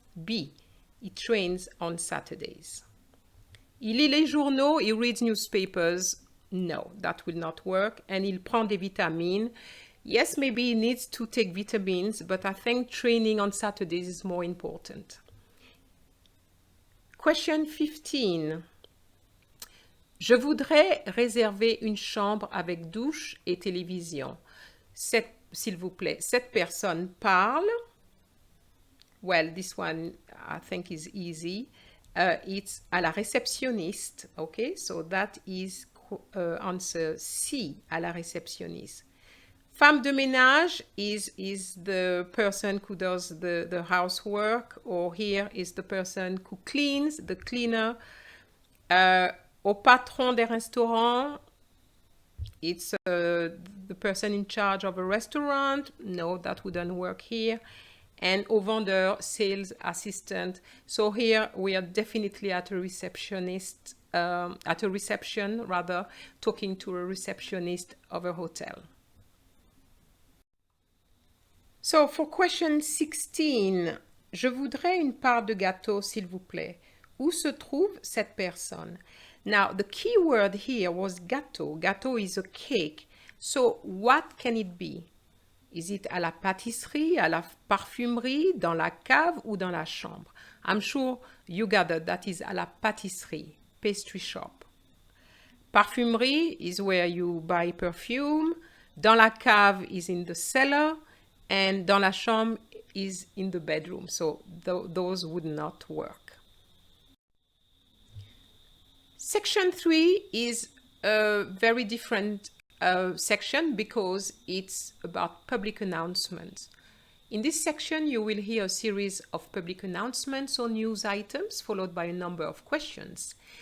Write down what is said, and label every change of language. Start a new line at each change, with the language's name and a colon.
English: B. He trains on Saturdays.
French: Il lit les journaux.
English: He reads newspapers. No, that will not work.
French: And il prend des vitamines.
English: Yes, maybe he needs to take vitamins, but I think training on Saturdays is more important. Question 15.
French: Je voudrais réserver une chambre avec douche et télévision. S'il vous plaît, cette personne parle.
English: Well, this one I think is easy. It's
French: à la réceptionniste.
English: Okay, so that is answer C, à la réceptionniste. Femme de ménage is the person who does the housework, or here is the person who cleans, the cleaner. Au patron des restaurants, it's the person in charge of a restaurant. No, that wouldn't work here. And au vendeur, sales assistant. So here we are definitely at a receptionist, at a reception rather, talking to a receptionist of a hotel. So for question 16,
French: je voudrais une part de gâteau, s'il vous plaît. Où se trouve cette personne?
English: Now, the key word here was gâteau. Gâteau is a cake. So, what can it be? Is it
French: à la pâtisserie, à la parfumerie, dans la cave ou dans la chambre?
English: I'm sure you gathered that is
French: à la pâtisserie,
English: pastry shop. Parfumerie is where you buy perfume. Dans la cave is in the cellar. And dans la chambre is in the bedroom. So those would not work. Section 3 is a very different section because it's about public announcements. In this section, you will hear a series of public announcements or news items followed by a number of questions.